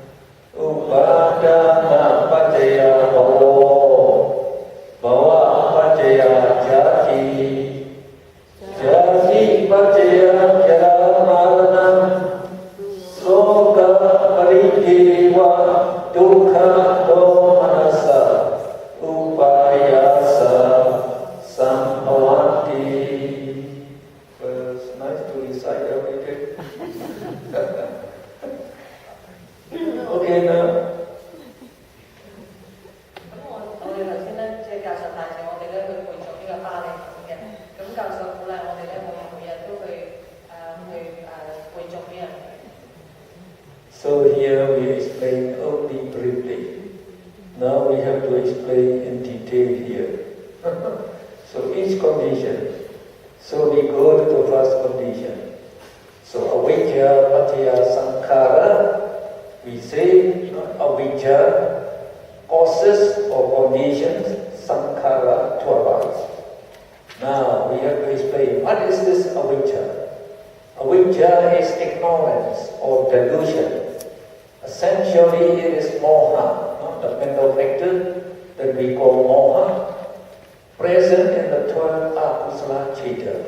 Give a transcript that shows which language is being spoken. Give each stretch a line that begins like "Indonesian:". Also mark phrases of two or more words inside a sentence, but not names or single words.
Pali: upadana paccaya bhava, bhava paccaya jati, jati paccaya jara-marana, soka parideva dukkha domanasa, upayasa Sambhavanti.
English: Well, it's nice to recite everything. Okay, now.
Cantonese: 我哋頭先咧，即係教授帶住我哋咧去背誦呢個巴利文嘅，咁教授鼓勵我哋咧，每日都去背誦呢樣嘢。
English: So here we explain only briefly. Now we have to explain in detail here. So each condition. So we go to the first condition. So
Pali: avijja paccaya sankhara.
English: We say avijja causes or conditions sankhara to arise. Now we have to explain what is this avijja. Avijja is ignorance or delusion. Essentially it is moha, the mental factor that we call moha, present in the 12
Pali: akusala citta.